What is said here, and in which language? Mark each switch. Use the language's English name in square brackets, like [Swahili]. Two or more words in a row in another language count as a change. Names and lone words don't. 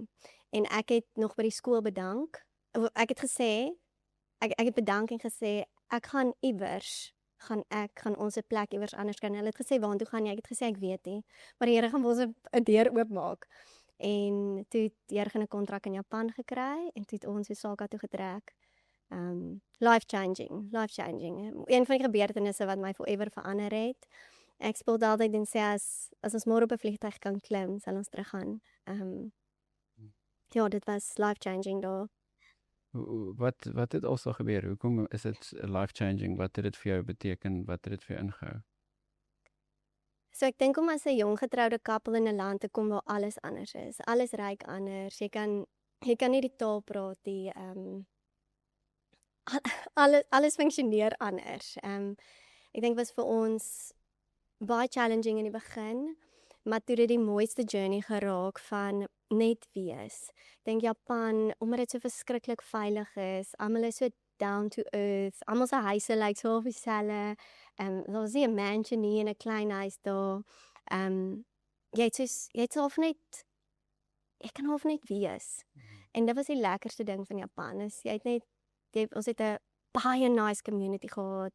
[Afrikaans] En ek het nog by die skool bedank. Ek het gesê, ek het bedank en gesê, ek gaan ons 'n plek iewers anders kan. Hulle het gesê, waartoe gaan jy? Ek het gesê, ek weet nie. Maar die Here gaan vir ons 'n deur oopmaak. En toe het die Here 'n kontrak in Japan gekry en toe het ons Osaka toe getrek. [English] Life changing. [Afrikaans] Een van die gebeurtenisse wat my forever verander het. Ek speel altyd en sê as ons môre op 'n vliegtuig kan klim, sal ons teruggaan. Ja, dit was [English] life changing [Afrikaans] daar. Wat het also gebeur? Hoekom is dit [English] life changing? [Afrikaans] Wat het dit vir jou beteken? Wat het dit vir jou ingehou? So ek dink om as 'n jong getroude koppel in 'n land te kom waar alles anders is. Alles ryk anders. Jy kan nie die taal praat nie. Alles funksioneer anders. Ek dink was vir ons baie challenging in die begin, maar toe dit die mooiste journey geraak van net wees. Ek dink Japan, omdat dit so verskriklik veilig is, almal is so [English] down to earth, [Afrikaans] almal se huise lyk so of dieselfde. Daar was nie 'n mansion nie en 'n klein huis daar. Jy kan half net wees. En dit was die lekkerste ding van Japan. Is ons het 'n baie [English] nice community [Afrikaans] gehad.